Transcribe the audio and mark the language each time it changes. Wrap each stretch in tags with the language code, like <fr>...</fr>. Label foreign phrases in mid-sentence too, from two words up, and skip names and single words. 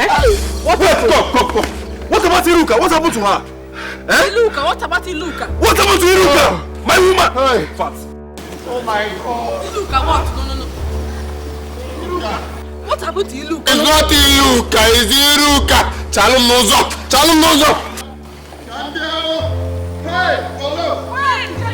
<en>Stop. What about Iruka? What happened to her? Iluka, what about Iluka? What happened to Iruka? My woman! Hey. Fat. Oh my God. Iluka, what? No. Iruka. What happened to Iluka? It's not Iluka, it's Iruka. Chalum nozo. Hey, Polo. Wait.</en>